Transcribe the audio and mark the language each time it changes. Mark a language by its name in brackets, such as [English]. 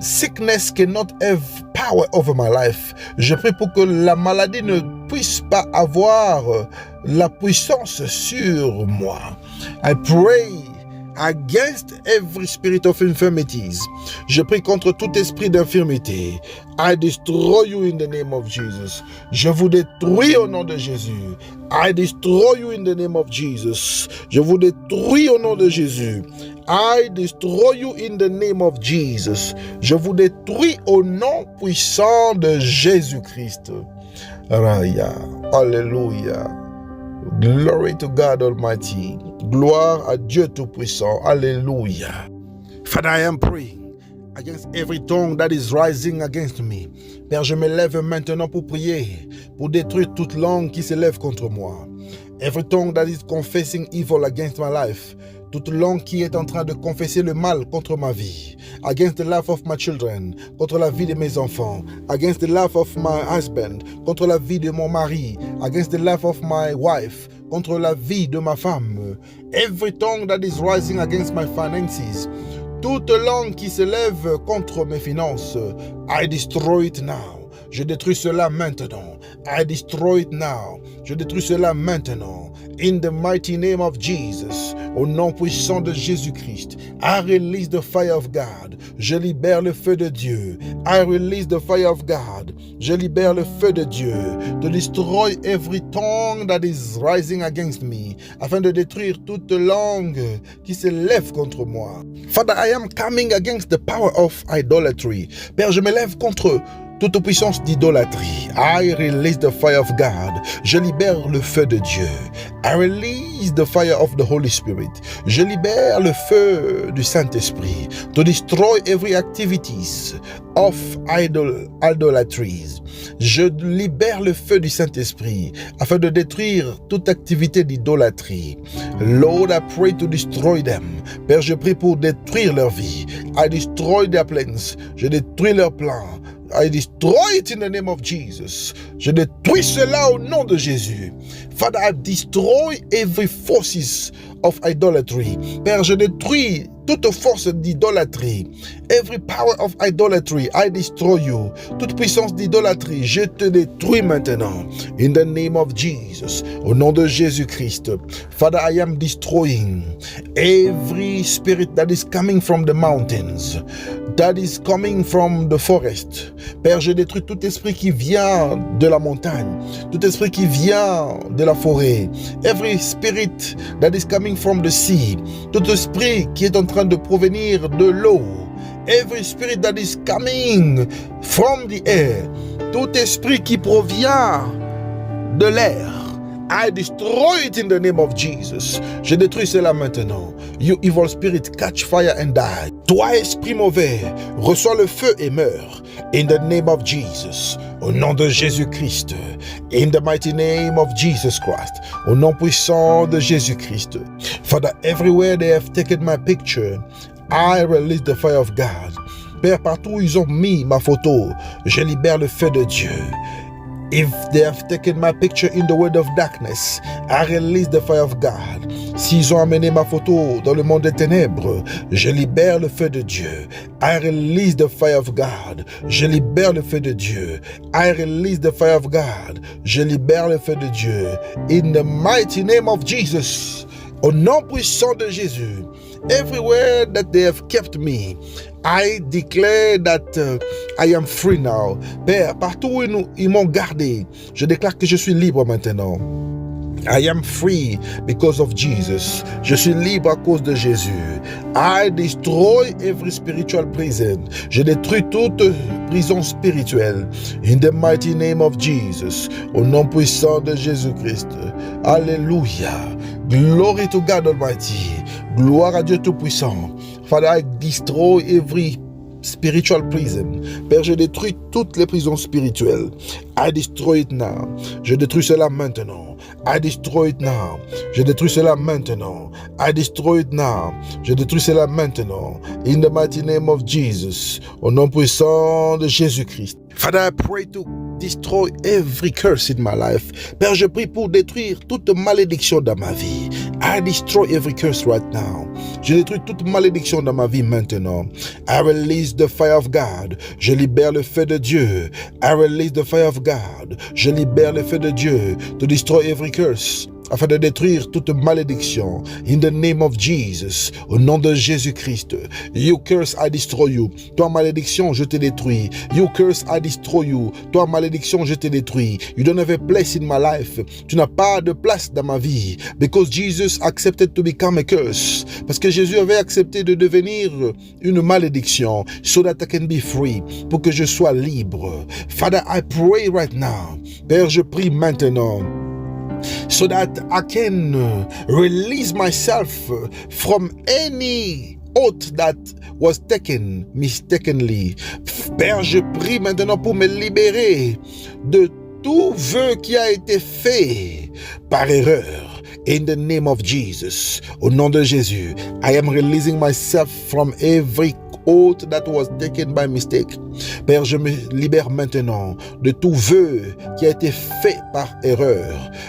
[English] sickness cannot have power over my life. [French] Je prie pour que la maladie ne puisse pas avoir la puissance sur moi. [English] I pray against every spirit of infirmities. [French] Je prie contre tout esprit d'infirmité. [English] I destroy you in the name of Jesus. [French] Je vous détruis au nom de Jésus. [English] I destroy you in the name of Jesus. [French] Je vous détruis au nom de Jésus. [English] I destroy you in the name of Jesus. [French] Je vous détruis au nom puissant de Jésus-Christ. Raya. Alléluia. [English] Glory to God Almighty. [French] Gloire à Dieu Tout-Puissant. Alléluia. [English] Father, I am praying against every tongue that is rising against me. [French] Père, je me lève maintenant pour prier, pour détruire toute langue qui se lève contre moi. [English] Every tongue that is confessing evil against my life. [French] Toute langue qui est en train de confesser le mal contre ma vie. [English] Against the life of my children. [French] Contre la vie de mes enfants. [English] Against the life of my husband. [French] Contre la vie de mon mari. [English] Against the life of my wife. [French] Contre la vie de ma femme. [English] Every tongue that is rising against my finances. [French] Toute langue qui se lève contre mes finances. [English] I destroy it now. [French] Je détruis cela maintenant. [English] I destroy it now. [French] Je détruis cela maintenant. [English] In the mighty name of Jesus. [French] Au nom puissant de Jésus-Christ. [English] I release the fire of God. [French] Je libère le feu de Dieu. [English] I release the fire of God. [French] Je libère le feu de Dieu. [English] To destroy every tongue that is rising against me. [French] Afin de détruire toute langue qui se lève contre moi. [English] Father, I am coming against the power of idolatry. [French] Père, je me lève contre toute puissance d'idolâtrie. [English] I release the fire of God. [French] Je libère le feu de Dieu. [English] I release the fire of the Holy Spirit. [French] Je libère le feu du Saint-Esprit. [English] To destroy every activities of idolatries. [French] Je libère le feu du Saint-Esprit afin de détruire toute activité d'idolâtrie. [English] Lord, I pray to destroy them. [French] Père, je prie pour détruire leur vie. [English] I destroy their plans. [French] Je détruis leurs plans. [English] I destroy it in the name of Jesus. [French] Je détruis cela au nom de Jésus. [English] Father, I destroy every forces of idolatry. [French] Père, je détruis toute force d'idolâtrie. [English] Every power of idolatry, I destroy you. [French] Toute puissance d'idolâtrie, je te détruis maintenant. [English] In the name of Jesus. [French] Au nom de Jésus-Christ. [English] Father, I am destroying every spirit that is coming from the mountains. That is coming from the forest. [French] Père, je détruis tout esprit qui vient de la montagne. Tout esprit qui vient de la forêt. [English] Every spirit that is coming from the sea. [French] Tout esprit qui est en train de provenir de l'eau. [English] Every spirit that is coming from the air. [French] Tout esprit qui provient de l'air. [English] I destroy it in the name of Jesus. [French] Je détruis cela maintenant. [English] You evil spirit, catch fire and die. [French] Toi, esprit mauvais, reçois le feu et meurs. [English] In the name of Jesus. [French] Au nom de Jésus-Christ. [English] In the mighty name of Jesus Christ. [French] Au nom puissant de Jésus-Christ. [English] Father, everywhere they have taken my picture, I release the fire of God. [French] Père, partout où ils ont mis ma photo, je libère le feu de Dieu. [English] If they have taken my picture in the world of darkness, I release the fire of God. [French] S'ils ont amené ma photo dans le monde des ténèbres, je libère le feu de Dieu. [English] I release the fire of God. [French] Je libère le feu de Dieu. [English] I release the fire of God. [French] Je libère le feu de Dieu. [English] In the mighty name of Jesus. [French] Au nom puissant de Jésus. [English] Everywhere that they have kept me, I declare that I am free now. [French] Père, partout où ils m'ont gardé, je déclare que je suis libre maintenant. [English] I am free because of Jesus. [French] Je suis libre à cause de Jésus. [English] I destroy every spiritual prison. [French] Je détruis toute prison spirituelle. [English] In the mighty name of Jesus. [French] Au nom puissant de Jésus-Christ. Alléluia. [English] Glory to God Almighty. [French] Gloire à Dieu Tout-Puissant. [English] Father, I destroy every spiritual prison. [French] Père, je détruis toutes les prisons spirituelles. [English] I destroy it now. [French] Je détruis cela maintenant. [English] I destroy it now. [French] Je détruis cela maintenant. [English] I destroy it now. [French] Je détruis cela maintenant. [English] In the mighty name of Jesus. [French] Au nom puissant de Jésus-Christ. [English] Father, I pray to destroy every curse in my life. [French] Père, je prie pour détruire toute malédiction dans ma vie. [English] I destroy every curse right now. [French] Je détruis toute malédiction dans ma vie maintenant. [English] I release the fire of God. [French] Je libère le feu de Dieu. [English] I release the fire of God. [French] Je libère le feu de Dieu [English] to destroy every curse, [French] afin de détruire toute malédiction. [English] In the name of Jesus, [French] au nom de Jésus-Christ. [English] You curse, I destroy you. [French] Toi, malédiction, je te détruis. [English] You curse, I destroy you. [French] Toi, malédiction, je te détruis. [English] You don't have a place in my life. [French] Tu n'as pas de place dans ma vie. [English] Because Jesus accepted to become a curse. [French] Parce que Jésus avait accepté de devenir une malédiction. [English] So that I can be free. [French] Pour que je sois libre. [English] Father, I pray right now. [French] Père, je prie maintenant, [English] so that I can release myself from any oath that was taken mistakenly. [French] Père, je prie maintenant pour me libérer de tout vœu qui a été fait par erreur. [English] In the name of Jesus, [French] au nom de Jésus, [English] I am releasing myself from every oath that was taken by mistake. [French] Père, je me libère maintenant de tout vœu qui a été fait par erreur.